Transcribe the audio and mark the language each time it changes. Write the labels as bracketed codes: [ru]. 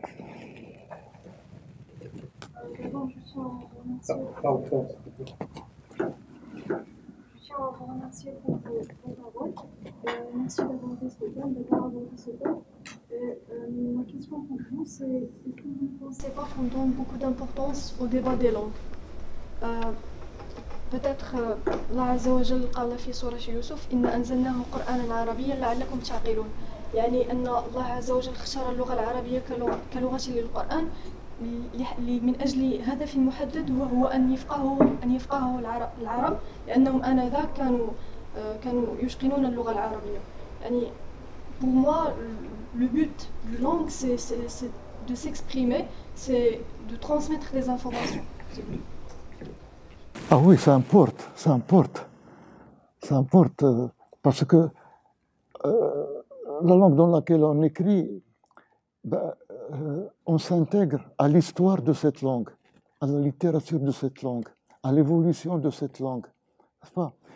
[fr] D'abord, je tiens à vous remercier. Je tiens à vous remercier pour vos paroles. Merci d'avoir fait ce thème, d'avoir abordé ce thème. Ma question pour vous, c'est est-ce que vous ne pensez pas qu'on donne beaucoup d'importance au débat des langues? Peut-être [ar] Allah Azza wa Jal قال في سورة يوسف إنا أنزلناه قرآنا عربيا لعلكم تعقلون. يعني أن الله عز وجل اختار اللغة العربية كلغة للقرآن من أجل هدف محدد وهو أن يفقهه العرب لأنهم آنذاك كانوا يشقنون اللغة العربية. يعني [fr] pour moi le but de langue c'est de s'exprimer, c'est de transmettre des informations. Ah oui, ça importe, parce que la langue dans laquelle on écrit, on s'intègre à l'histoire de cette langue, à la littérature de cette langue, à l'évolution de cette langue, n'est-ce pas?